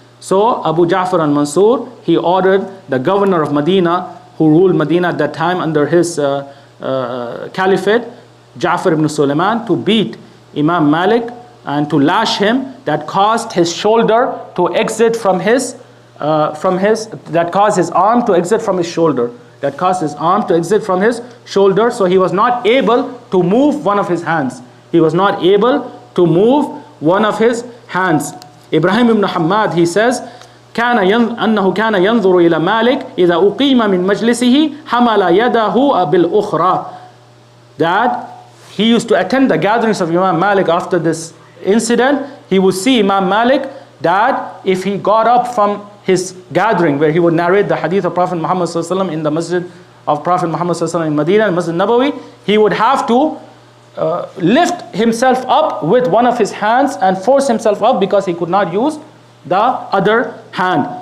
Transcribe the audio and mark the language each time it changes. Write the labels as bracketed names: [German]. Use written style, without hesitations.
[English] So Abu Ja'far al-Mansur, he ordered the governor of Medina, who ruled Medina at that time under his caliphate, Ja'far ibn Sulaiman, to beat Imam Malik and to lash him, that caused his shoulder to exit from his that caused his arm to exit from his shoulder. That caused his arm to exit from his shoulder. So he was not able to move one of his hands. He was not able to move one of his hands. [Arabic] Ibrahim ibn Hamad, [English] he says, [Arabic] أنه كان ينظر إلى مالك إذا أقيم من مجلسه حمل يده بالأخرى. [English] That he used to attend the gatherings of Imam Malik after this incident. He would see Imam Malik that if he got up from his gathering where he would narrate the hadith of Prophet Muhammad ﷺ in the masjid of Prophet Muhammad ﷺ in Medina, Masjid Nabawi, he would have to lift himself up with one of his hands and force himself up because he could not use the other hand.